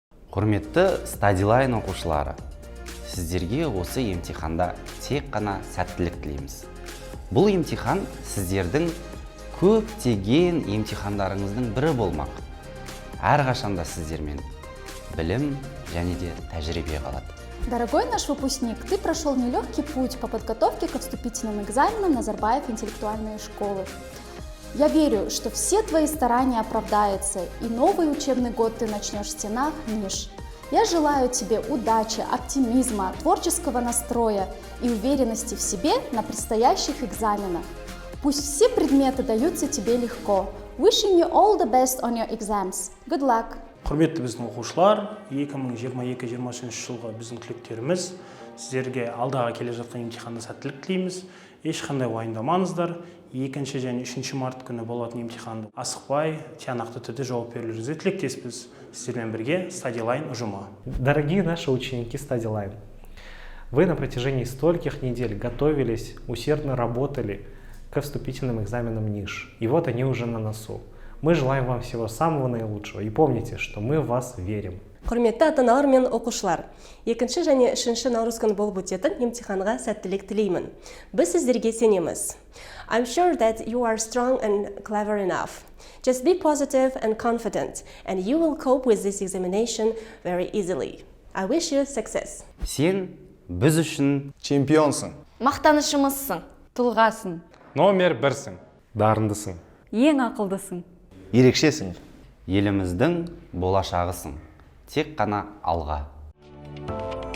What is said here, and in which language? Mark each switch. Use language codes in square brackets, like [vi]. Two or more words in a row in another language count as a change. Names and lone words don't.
[kk] Құрметті Стадилайн оқушылары, сіздерге осы емтиханда тек қана сәттілік тілейміз. Бұл емтихан сіздердің көптеген емтихандарыңыздың бірі болмақ. Әрқашанда сіздермен білім және де тәжірибе қалады. [ru] Дорогой наш выпускник, ты прошел нелегкий путь по подготовке к вступительным экзаменам Назарбаев интеллектуальные школы. Я верю, что все твои старания оправдаются, и новый учебный год ты начнешь в стенах ниш. Я желаю тебе удачи, оптимизма, творческого настроя и уверенности в себе на предстоящих экзаменах. Пусть все предметы даются тебе легко. [en] Wishing you all the best on your exams. Good luck! [kk] Құрметті біздің оқушылар, 2022-2023 жылғы біздің түлектеріміз, сіздерге алдағы келе жатқан емтиханда сәттілік тілейміз. Ешқандай уайымдамаңыздар. 2 және 3 март күні болатын емтиханды асықпай, тиянақты түрде жауап берулеріңізге тілектеспіз. Сіздермен бірге Стадилайн ұжымы. Дорогие наши ученики Стадилайн, вы на протяжении стольких недель готовились, усердно работали к вступительным экзаменам НИШ. И вот они уже на носу. Мы желаем вам всего самого наилучшего. И помните, что мы в вас верим. Құрметті ата-аналар мен оқушылар, 2 және 3 наурыз күні болып өтетін емтиханға сәттілік тілеймін. Біз сіздерге сенеміз. [en] I'm sure that you are strong and clever enough. Just be positive and confident, and you will cope with this examination very easily. I wish you success. [kk] Сен біз үшін чемпионсың. Мақтанышымызсың, тұлғасың. Номер 1-сің. Дарындысың. Ең ақылдысың. Ерекшесің. еліміздің болашағысың. Тек қана алға.